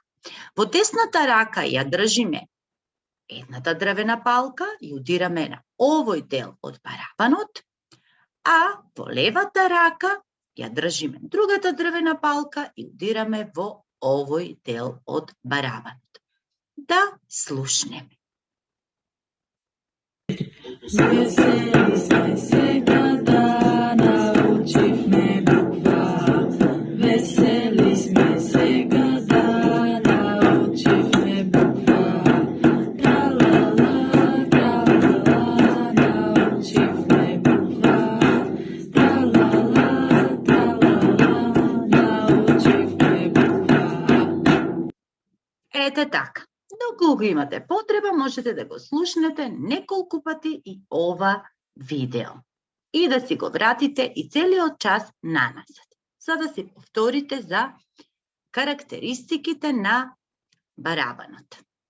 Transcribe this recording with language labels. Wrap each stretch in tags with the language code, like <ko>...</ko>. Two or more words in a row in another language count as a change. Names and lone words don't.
<mk>Во десната рака ја држиме едната дрвена палка и удираме на овој дел од барабанот, а во левата рака ја држиме другата дрвена палка и удираме во овој дел од барабанот. Да слушнеме. Весели сме се када научивме буква. Весели сме се када научивме буква. Тра-ла-ла, тра-ла-ла, научивме буква. Тра-ла-ла, тра-ла-ла, научивме буква. Ете така. Доколку имате потреба, можете да го слушнете неколку пати и ова видео. И да си го вратите и целиот час наназад, за да си повторите за карактеристиките на барабанот.</mk>